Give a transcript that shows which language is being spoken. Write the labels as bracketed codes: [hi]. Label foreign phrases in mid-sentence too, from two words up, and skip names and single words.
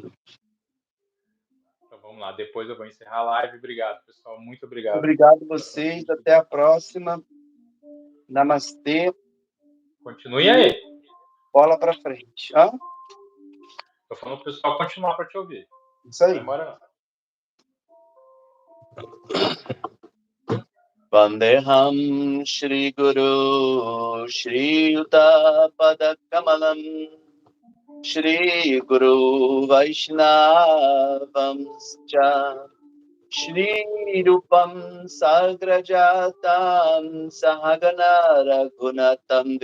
[pt] Então vamos lá. Depois eu vou encerrar a live. Obrigado, pessoal. Muito obrigado. Obrigado a vocês. Até a próxima. Namastê. Continue aí. Bola para frente. Estou falando para o pessoal continuar para te ouvir. Isso aí. Vai embora não. [sa] वन्देहं श्री गुरु श्री युत पदकमलम् श्री गुरु वैष्णवम् श्री रूपम् साग्रजातम् सहगण रघुनाथम्